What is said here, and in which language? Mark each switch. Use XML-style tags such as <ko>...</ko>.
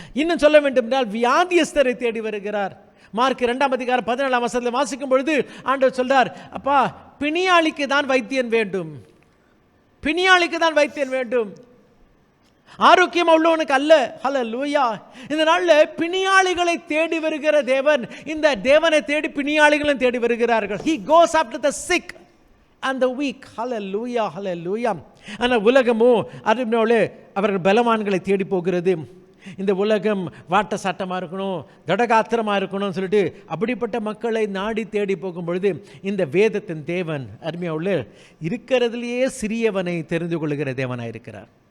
<ta>இன்னும் சொல்ல வேண்டும் என்றால் வியாதியஸ்தரை தேடி வருகிறார். மார்க் 2 அதிகாரம் 17 வசனத்தில் வாசிக்கும் பொழுது ஆண்டவர் சொல்றார், அப்பா பிணியாளிக்கு தான் வைத்தியன் வேண்டும், பிணியாளிக்கு தான் வைத்தியன் வேண்டும், ஆரோக்கியம் உள்ளவனுக்கு அல்ல. ஹல்லேலூயா. இந்த நாளில் பிணியாளிகளை தேடி வருகிற தேவன், இந்த தேவனை தேடி பிணியாளிகளும் தேடி வருகிறார்கள்.</ta> <en>He goes after the sick and the weak.</en> <ta>ஹல்லேலூயா. ஹல்லேலூயா. ஆனால் உலகமோ அதனால அவர்கள் பலவான்களை தேடி போகிறது. இந்த உலகம் வாட்ட சாட்டமாக இருக்கணும், கடகாத்திரமாக இருக்கணும்னு சொல்லிட்டு அப்படிப்பட்ட மக்களை நாடி தேடி போகும் பொழுது இந்த வேதத்தின் தேவன் அருமையாக இருக்கிறதுலையே சிறியவனை தெரிந்து கொள்கிற தேவனாக இருக்கிறார்.</ta>